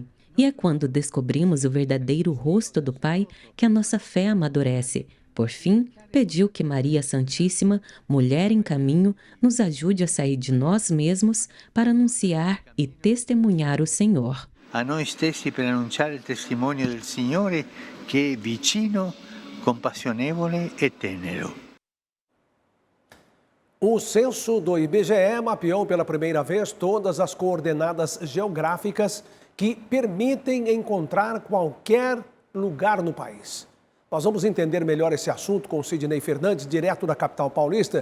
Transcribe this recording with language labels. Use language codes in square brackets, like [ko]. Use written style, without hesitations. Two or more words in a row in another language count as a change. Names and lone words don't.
[pt] E é quando descobrimos o verdadeiro rosto do Pai que a nossa fé amadurece. Por fim, pediu que Maria Santíssima, mulher em caminho, nos ajude a sair de nós mesmos para anunciar e testemunhar o Senhor. [it] A nós stessi per annunciare il testimonio del Signore che è vicino, compassionevole e tenero. [pt] O censo do IBGE mapeou pela primeira vez todas as coordenadas geográficas que permitem encontrar qualquer lugar no país. Nós vamos entender melhor esse assunto com o Sidney Fernandes, direto da capital paulista.